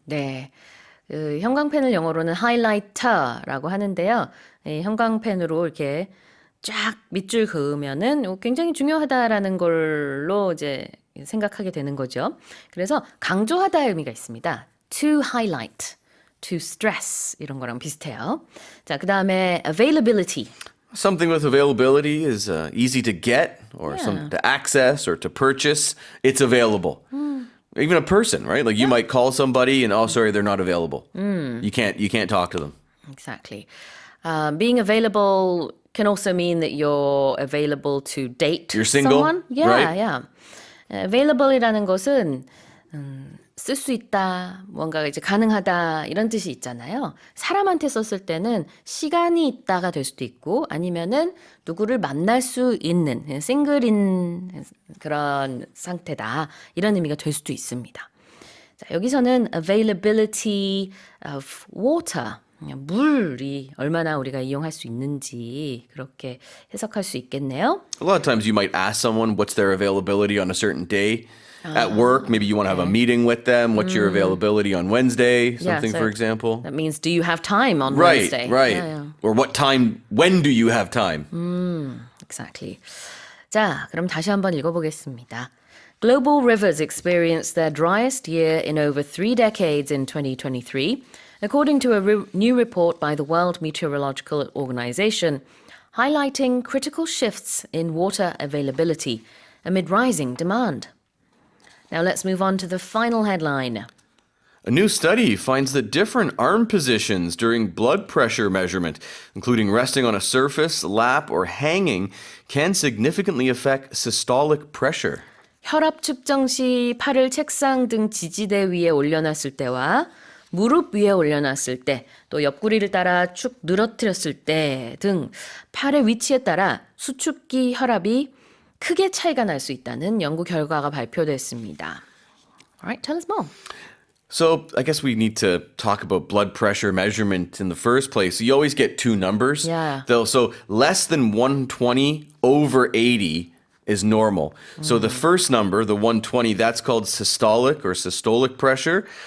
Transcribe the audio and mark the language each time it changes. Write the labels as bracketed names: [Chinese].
[Korean] 네, 형광펜을 영어로는 하이라이터라고 하는데요. 형광펜으로 이렇게 쫙 밑줄 그으면은 굉장히 중요하다라는 걸로 이제 생각하게 되는 거죠. 그래서 강조하다의 의미가 있습니다. [English] To highlight, to stress [Korean] 이런 거랑 비슷해요. 자, 그 다음에 availability. [English] Something with availability is easy to get or to access or to purchase. It's available. Even a person, right? Like you might call somebody and sorry, they're not available. You can't talk to them. Exactly. Being available can also mean that you're available to date You're single, someone. Yeah, right? yeah. [Korean] Available이라는 것은 쓸 수 있다, 뭔가 이제 가능하다 이런 뜻이 있잖아요. 사람한테 썼을 때는 시간이 있다가 될 수도 있고 아니면은 누구를 만날 수 있는 싱글인 그런 상태다 이런 의미가 될 수도 있습니다. 자, 여기서는 [English] availability of water, [Korean] 물이 얼마나 우리가 이용할 수 있는지 그렇게 해석할 수 있겠네요. [English] A lot of times you might ask someone what's their availability on a certain day. At work, maybe you want to have a meeting with them. What's your availability on Wednesday? Something, so for example. That means, do you have time on Right, Wednesday? right. Yeah, yeah. Or what time, when do you have time? Exactly. [Korean] 자, 그럼 다시 한번 읽어보겠습니다. [English] Global rivers experienced their driest year in over 3 decades in 2023, according to a new report by the World Meteorological Organization, highlighting critical shifts in water availability amid rising demand. Now let's move on to the final headline. A new study finds that different arm positions during blood pressure measurement, including resting on a surface, lap, or hanging, can significantly affect systolic pressure. [Korean] 혈압 측정 시 팔을 책상 등 지지대 위에 올려놨을 때와 무릎 위에 올려놨을 때, 또 옆구리를 따라 축 늘어뜨렸을 때 등 팔의 위치에 따라 수축기 혈압이 크게 차이가 날 수 있다는 연구 결과가 발표됐습니다. [English] Alright, tell us more. So I guess we need to talk about blood pressure measurement in the first place. You always get two numbers. Yeah. So less than 120 over 80 is normal. So the first number, the 120, that's called systolic or systolic pressure.